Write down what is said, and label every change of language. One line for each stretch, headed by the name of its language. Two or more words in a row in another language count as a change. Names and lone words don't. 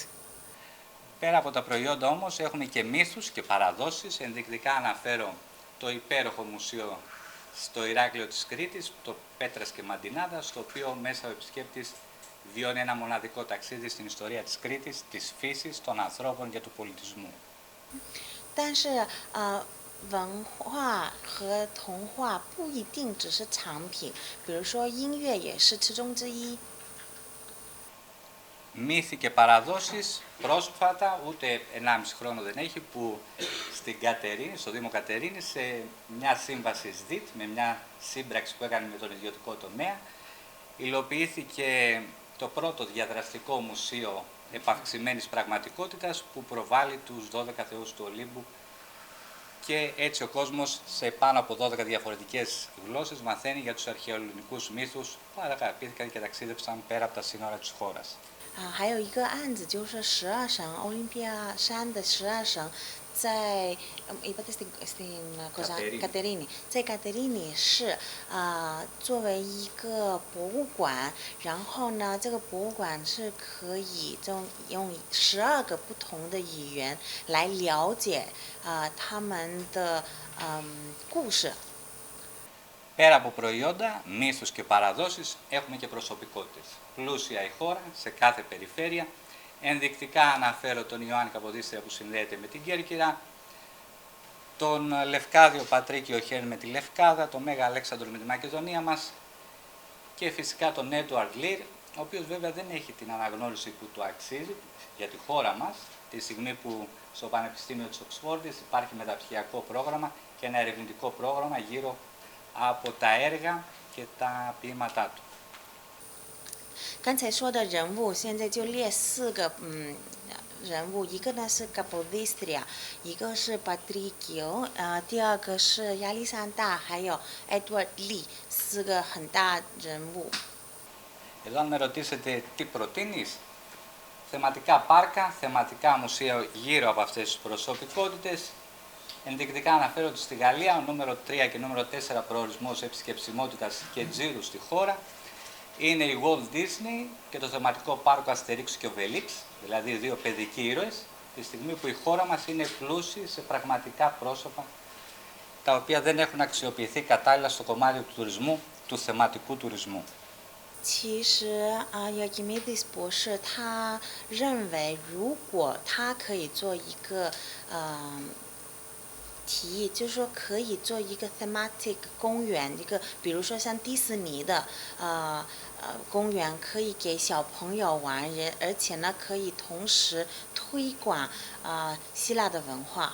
Greek: Πέρα από τα προϊόντα όμως έχουμε και μύθους και παραδόσεις. Ενδεικτικά αναφέρω το υπέροχο μουσείο στο Ηράκλειο της Κρήτης, το Πέτρας και Μαντινάδα, στο οποίο μέσα ο επισκέπτης βιώνει ένα μοναδικό ταξίδι στην ιστορία της Κρήτης, της φύσης, των ανθρώπων και του πολιτισμού.
Chinese: 但是文化和童话不一定只是藏品，比如说音乐也是其中之一。
Greek: Μύθοι και παραδόσεις, πρόσφατα, ούτε 1,5 χρόνο δεν έχει, που στην Κατερίνη, στο Δήμο Κατερίνη, σε μια σύμβαση ΣΔΙΤ, με μια σύμπραξη που έκανε με τον ιδιωτικό τομέα, υλοποιήθηκε το πρώτο διαδραστικό μουσείο επαυξημένης πραγματικότητας που προβάλλει τους 12 θεούς του Ολύμπου, και έτσι ο κόσμος σε πάνω από 12 διαφορετικές γλώσσες μαθαίνει για τους αρχαιοελληνικούς μύθους που αγαπήθηκαν και ταξίδεψαν πέρα από τα σύνορα της χώρας.
Chinese: 还有一个案子就是12神奥林匹亚山的12神，在
Greek: είπατε στην Κατερίνη，
Chinese: 在Κατερίνη市作为一个博物馆，然后呢，这个博物馆是可以用12个不同的语言来了解他们的故事。
Greek: Πέρα από προϊόντα, μύθους και παραδόσεις, έχουμε και προσωπικότητες. Πλούσια η χώρα, σε κάθε περιφέρεια. Ενδεικτικά αναφέρω τον Ιωάννη Καποδίστρια που συνδέεται με την Κέρκυρα, τον Λευκάδιο Πατρίκιο Χέρ με τη Λευκάδα, τον Μέγα Αλέξανδρο με τη Μακεδονία μας και φυσικά τον Έντουαρντ Λιρ, ο οποίος βέβαια δεν έχει την αναγνώριση που του αξίζει για τη χώρα μας, τη στιγμή που στο Πανεπιστήμιο της Οξφόρδης υπάρχει μεταπτυχιακό πρόγραμμα και ένα ερευνητικό πρόγραμμα γύρω από τα έργα και τα ποίηματά του.
Chinese: 刚才说的人物，现在就列4个人物，一个呢是 Capodistria， 一个是 Patricio， 第二个是亚历山大，还有 Edward Lee， 4个很大人物。
Greek: Εδώ αν με ρωτήσετε τι προτείνεις, θεματικά πάρκα, θεματικά μουσεία γύρω από αυτές τις προσωπικότητες. Ενδεικτικά αναφέρω ότι στη Γαλλία ο νούμερο 3 και νούμερο 4 προορισμός επισκεψιμότητας και τζίρου στη χώρα είναι η Walt Disney και το θεματικό πάρκο Αστερίξ και Οβελίξ, δηλαδή 2 παιδικοί ήρωες, τη στιγμή που η χώρα μας είναι πλούσια σε πραγματικά πρόσωπα τα οποία δεν έχουν αξιοποιηθεί κατάλληλα στο κομμάτι του τουρισμού, του θεματικού τουρισμού.
Chinese: 其实Archimedes 博士他认为，如果他可以做一个提议，就是说可以做一个 thematic 公园，一个比如说像迪士尼的公园，可以给小朋友玩，而且呢可以同时推广希腊的文化。